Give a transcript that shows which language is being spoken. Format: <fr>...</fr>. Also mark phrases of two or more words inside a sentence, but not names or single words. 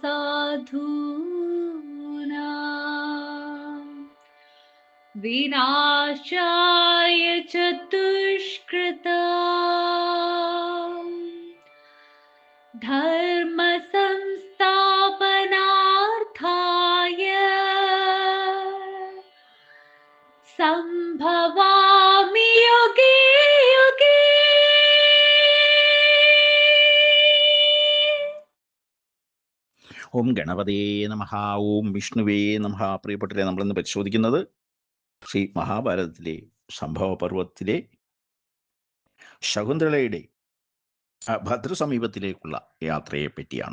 <sa>साधूनां विनाशाय च दुष्कृतां, धर्म संस्थापनार्थाय संभवामि युगे युगे। ഓം ഗണപതേ നമഃ. ഓം വിഷ്ണുവേ നമഃ.</sa> <ml>പ്രിയപ്പെട്ടവരെ, നമ്മളിന്ന് പരിശോധിക്കുന്നത് ശ്രീ മഹാഭാരതത്തിലെ സംഭവപർവത്തിലെ ശകുന്തളയുടെ ഭദ്രസമീപത്തിലേക്കുള്ള യാത്രയെ പറ്റിയാണ്.</ml>